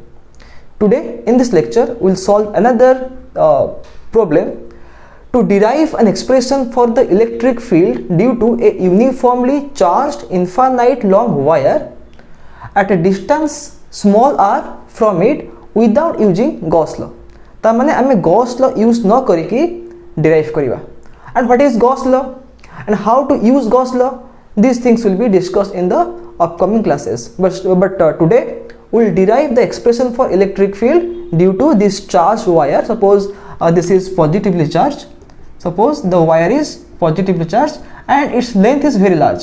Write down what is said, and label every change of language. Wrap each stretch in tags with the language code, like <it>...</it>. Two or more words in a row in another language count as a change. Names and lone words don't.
<en>Today in this lecture, we will solve another problem to derive an expression for the electric field due to a uniformly charged infinite long wire at a distance small r from it without using Gauss law.</en> <or>ତା ମାନେ ଆମେ</or> <en>Gauss law use</en> <or>ନ କରିକି derive କରିବା.</or> <en>And what is Gauss law and how to use Gauss law? These things will be discussed in the upcoming classes. But today we will derive the expression for electric field due to this charged wire. Suppose this is positively charged. Suppose the wire is positively charged and its length is very large.</en>